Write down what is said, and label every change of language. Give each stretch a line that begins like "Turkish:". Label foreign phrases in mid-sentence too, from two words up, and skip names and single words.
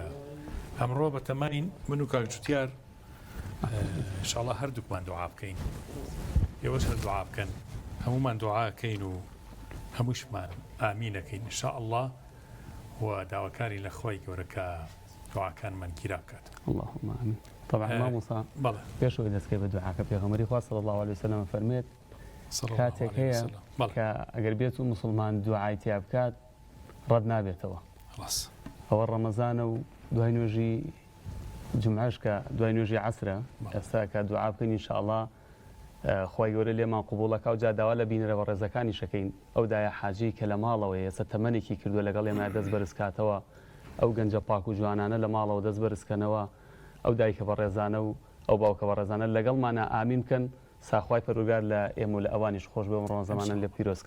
Central Kurdish: ئەمڕۆ بە تەمانین من و کاکجوتیار ئینشاءڵڵا هەردووکمان دوعا بکەین، ئێوەش هەر دوعا بکەن، هەمومان دوعاکەین و هەمووشمان ئامینەکەین ئینشاءڵڵا و داواکاری لە خۆی گەورەکە دعاکانمان گیرا بکات.
Arabic: اللهم آمين.
Central Kurdish: طبعا مامۆستا پێشەوەی دەستکەی بە دوعاکە پێغەمبەری خوا
Arabic: صلی الله عليه وسلم
Central Kurdish: فەرمێت کاتێک هەیە کە ئەگەر بێت و مسلمان دوعای تیا بکات ڕەت نابێتەوە. ئەوە ڕەمەزانە و دوای نوێژی جمعەش کە دوای نوێژی عەسرە ئێستا کە دوعا بکەین ئینشاءڵڵا خوای گەورە لێمان قبوڵەکە و جا داوا لە بینەرەوە ڕێزەکانی شەکەین ئەو دایە حاجی کە لە ماڵەوەی ئێستا تەمەنێکی کردووە لەگەڵ ئێمە دەست بەرزکاتەوە ئەو گەنجە پاک و جوانانە لە ماڵەوە دەست بەرزکەنەوە ئەو دایکە بەڕێزانە و ئەو باوکە بەڕێزانە لەگەڵمانە ئامین بکەن ساخوای پەروەردگار لە ئێمە و لە ئەوانیش خۆش بێ ڕۆژەمانە لێ پیرۆزکە